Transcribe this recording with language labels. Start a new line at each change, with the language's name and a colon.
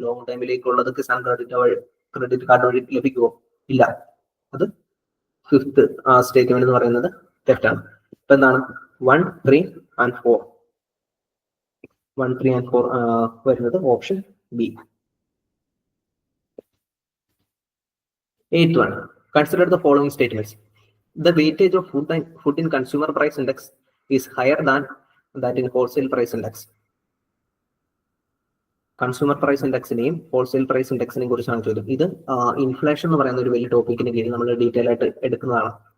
Malayalam: Long ടൈമിലേക്കുള്ളത് Kisan credit card വഴി ലഭിക്കുമോ? ഇല്ല. അത് ഫിഫ്ത്ത് സ്റ്റേറ്റ്മെന്റ് എന്ന് പറയുന്നത് തെറ്റാണ്. ഇപ്പൊ എന്താണ് 1, 3 and 4. 1, 3 and 4 വരുന്നത് option B.
English: 8th one, consider the following statements. The weightage of food in consumer price index is higher than that in wholesale price index.
Malayalam: Consumer price ഇൻഡെക്സിനെയും wholesale price ഇൻഡെക്സിനെയും കുറിച്ചാണ് ചോദ്യം. ഇത് inflation എന്ന് പറയുന്ന ഒരു വലിയ ടോപ്പിക്കിന് കീഴിൽ നമ്മൾ ഡീറ്റെയിൽ ആയിട്ട് എടുക്കുന്നതാണ്.